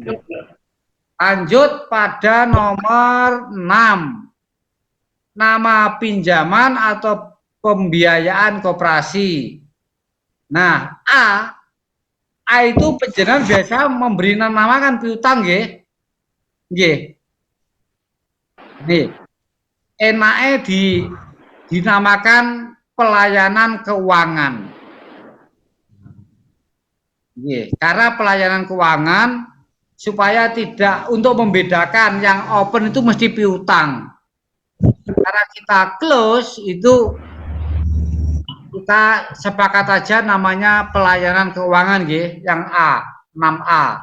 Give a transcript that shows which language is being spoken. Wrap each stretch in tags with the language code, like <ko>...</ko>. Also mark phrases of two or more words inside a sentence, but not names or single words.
<id>Lanjut pada nomor 6. Nama pinjaman atau pembiayaan koperasi. Nah, A A itu panjenengan biasa memberi nama kan piutang nggih. Nggih. Nih. Enake dinamakan pelayanan keuangan. Nggih, karena pelayanan keuangan supaya tidak untuk membedakan yang open itu mesti piutang. Karena kita close itu kita sepakat aja namanya pelayanan keuangan nggih, yang A, 6A.</id>